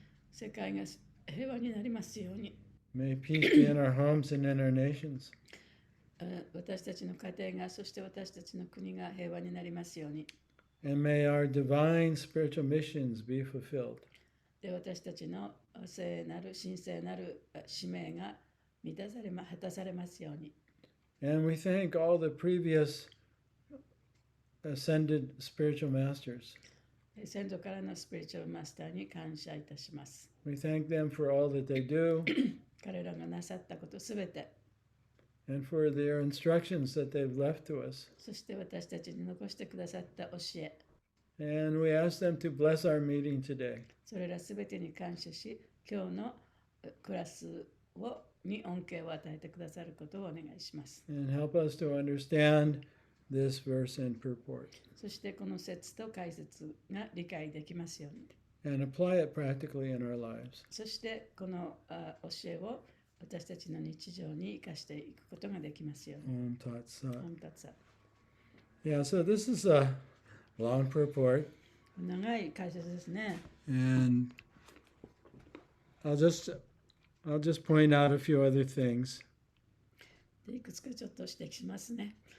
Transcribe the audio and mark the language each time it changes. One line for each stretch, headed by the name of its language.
Japanese: 世界が平和になりますように。
English: May peace be in our homes and in our nations.
Japanese: 私たちの家庭が、そして私たちの国が平和になりますように。
English: And may our divine spiritual missions be fulfilled.
Japanese: で、私たちの聖なる、神聖なる使命が果たされますように。
English: And we thank all the previous ascended spiritual masters.
Japanese: 先祖からのスピリチュアルマスターに感謝いたします。
English: We thank them for all that they do.
Japanese: 彼らがなさったことすべて。
English: and for their instructions that they've left to us.
Japanese: そして私たちに残してくださった教え、
English: And we ask them to bless our meeting today.
Japanese: それらすべてに感謝し、今日のクラスに恩恵を与えてくださることをお願いします。
English: And help us to understand this verse and purport.
Japanese: そしてこの説と解説が理解できますように。
English: And apply it practically in our lives.
Japanese: そしてこの教えを私たちの日常に生かしていくことができますように。
Sanskrit: Om Tat Sat.
Japanese: 本達さん
English: Yeah, so this is a long purport.
Japanese: 長い解説ですね。
English: And I'll just point out a few other things.
Japanese: でいくつかちょっと指摘しますね。